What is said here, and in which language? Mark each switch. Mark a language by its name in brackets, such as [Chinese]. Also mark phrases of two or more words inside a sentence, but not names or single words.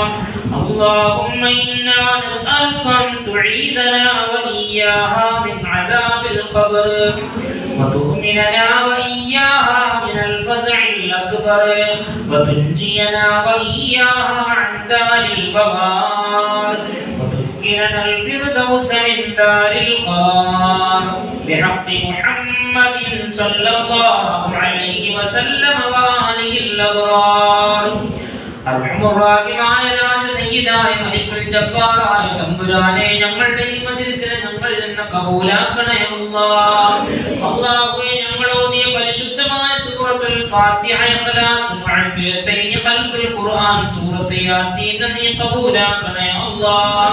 [Arabic] اللهم إنا نسألك أن تعيذنا وإياها من عذاب القبر وتؤمننا وإياها من الفزع الأكبر وتنجينا وإياها عن دار البوار وتسكننا الفردوس من دار القرار بحق محمد صلى الله عليه وسلم وآله الأبرار. [Malayalam] അർഹമുറാഹിമായ സയ്യിദായ മലിക്കുൽ ജബ്ബാറായ തമ്പുരാനെ ഞങ്ങളുടെ ഈ മജ്ലിസിനെ ഞങ്ങളിൽ നിന്ന് കബൂലാക്കണേ അല്ലാഹ്. അല്ലാഹുവേ ഞങ്ങൾ ഓതിയ പരിശുദ്ധമായ സൂറത്തുൽ ഫാത്തിഹ ഇഖ്ലാസ് മുഅവ്വിദത്തൈൻ ഖൽബുൽ ഖുർആൻ സൂറത്ത് യാസീൻ നീ കബൂലാക്കണേ അല്ലാഹ്.